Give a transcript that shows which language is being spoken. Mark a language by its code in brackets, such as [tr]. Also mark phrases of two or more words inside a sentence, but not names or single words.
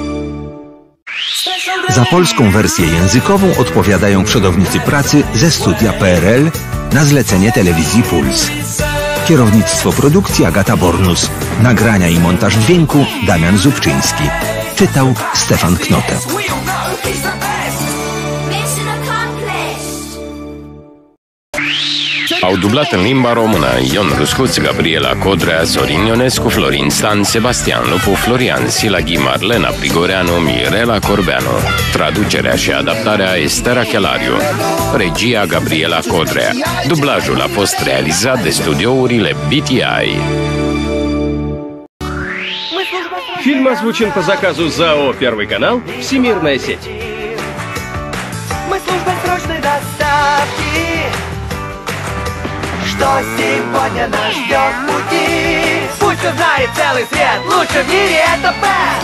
[pl] Za polską wersję językową odpowiadają przodownicy pracy ze studia PRL na zlecenie telewizji Puls. Kierownictwo produkcji Agata Bornus. Nagrania i montaż dźwięku Damian Zubczyński. Czytał Stefan Knote. [en] Mission accomplished. [ro] Au dublat în limba română Ion Ruscuț, Gabriela Codrea, Sorin Ionescu, Florin Stan, Sebastian Lupu, Florian Silaghi, Marlena Prigoreanu, Mirela Corbeanu. Traducerea și adaptarea Estera Chelariu. Regia Gabriela Codrea. Dublajul a fost realizat de studiourile BTI. [ru] Фильм озвучен по заказу ЗАО «Первый канал», Всемирная сеть. Мы служба срочной доставки. Что сегодня нас ждет в пути? Пусть узнает целый свет, лучше в мире это Пэт.